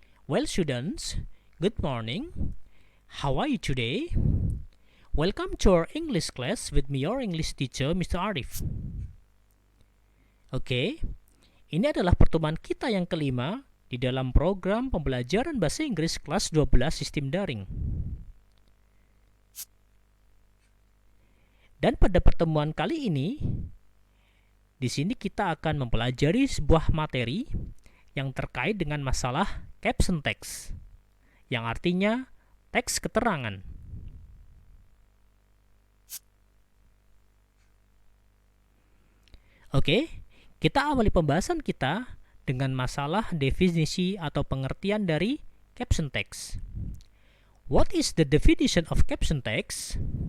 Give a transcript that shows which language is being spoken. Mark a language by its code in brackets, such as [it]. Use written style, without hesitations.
[en] Well students, good morning. How are you today? Welcome to our English class with me, your English teacher, Mr. Arif. [id] Oke, ini adalah pertemuan kita yang kelima di dalam program pembelajaran bahasa Inggris kelas 12 sistem daring. Dan pada pertemuan kali ini, di sini kita akan mempelajari sebuah materi yang terkait dengan masalah caption text, yang artinya teks keterangan. Oke, kita awali pembahasan kita dengan masalah definisi atau pengertian dari caption text. [en] What is the definition of caption text?